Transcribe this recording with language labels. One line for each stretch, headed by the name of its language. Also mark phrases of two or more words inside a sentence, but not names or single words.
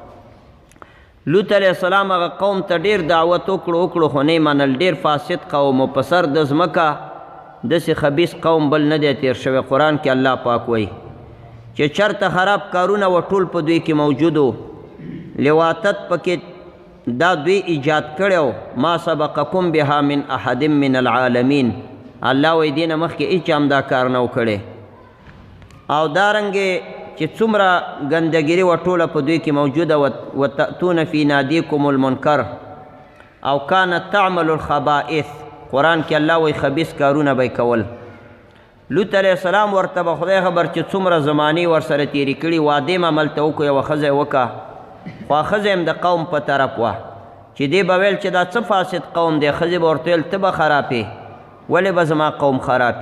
Pashto: لوط علیه السلام هغه قوم ته ډیر دعوت وکړو خو نه منل. ډیر فاسد قوم او په سر د ځمکه داسې خبیث قوم بل نه دی تیر شوی. قرآن کې الله پاک وایي چې چرته خراب کارونه و ټول په دوی کې موجود و. لواطت پکې دا دوی ایجاد کړی
Arabic: ما سبقکم بها من احد من العالمین.
Pashto: الله وایي دې نه مخکې هیچا هم دا کار نه و کړی. او دارنګې چې څومره ګندګیري و ټوله په دوی کې موجوده
Arabic: وتأتون فی نادیکم المنکر او کانت تعمل الخبائث.
Pashto: قرآن کې الله وایي خبیث کارونه به کول. لوط علیه السلام ورته به خدای خبر چې څومره زمانې ورسره تېرې کړي واده م عملته وکړو یوه ښځه یې وکړه خو ښځه هم د قوم په طرف وه چې دې به ویل چې دا څه فاسد قوم دی. ښځې به ورته ویل ته به خرابې ولې به زما قوم خرابې.